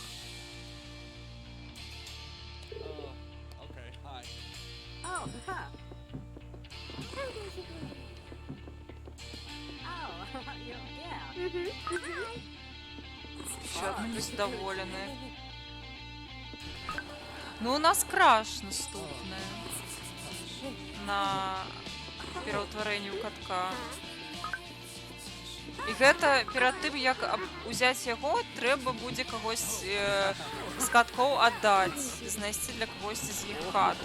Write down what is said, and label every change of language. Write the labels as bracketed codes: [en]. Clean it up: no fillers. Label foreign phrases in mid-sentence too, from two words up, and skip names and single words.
[en] Okay, hi. Oh, huh. [uk] Ще одна незадоволеная. [be] Ну, у нас краш наступны на пераўтварэнні ў катка. І гэта перад тым, як узяць яго, трэба будзе кагось з каткоў аддаць, знайсці для кагосьці з іх хату.